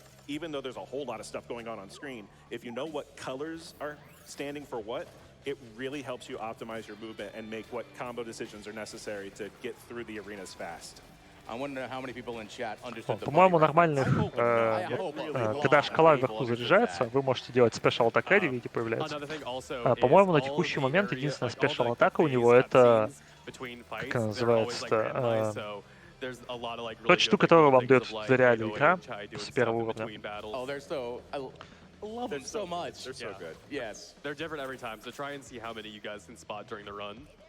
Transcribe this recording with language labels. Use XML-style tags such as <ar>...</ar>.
<en>Even though there's a whole lot of stuff going on screen, if you know what colors are standing for what, it really helps you optimize your movement and make what combo decisions are necessary to get through the arenas fast. I wonder how many people in chat understood the</en> <ru>По-моему, нормальных,</ru> <en>really</en> <ru>когда шкала вверху заряжается, вы можете делать Special Attack Ready, видите, появляется. По-моему, на текущий момент единственная Special атака у него это, как она называется-то, тот штука, которую вам дает в реале игра с первого уровня.</ru> <en>Oh, they're so... I love them so much. They're so good. Yes. They're different every time, so try and see how many you guys can spot during the run.</en>